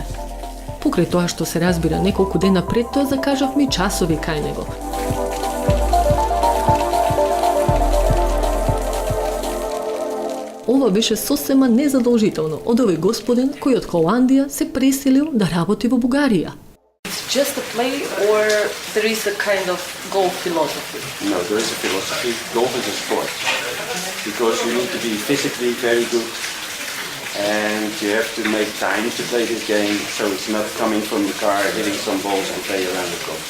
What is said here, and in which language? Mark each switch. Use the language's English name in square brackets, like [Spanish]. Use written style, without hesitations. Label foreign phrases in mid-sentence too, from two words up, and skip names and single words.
[Macedonian] Покрај тоа што се разбира неколку дена пред тоа закажавме и часови кај него. Ова беше сосема незадолжително од овој господин кој од Холандија се преселил да работи во Бугарија. [English] It's just a play or there is a kind of golf philosophy? No, there is a philosophy. Golf is a sport. Because you need to be physically very good and you have to make time to play this game, so it's not coming from the car, hitting some balls and play around the golf.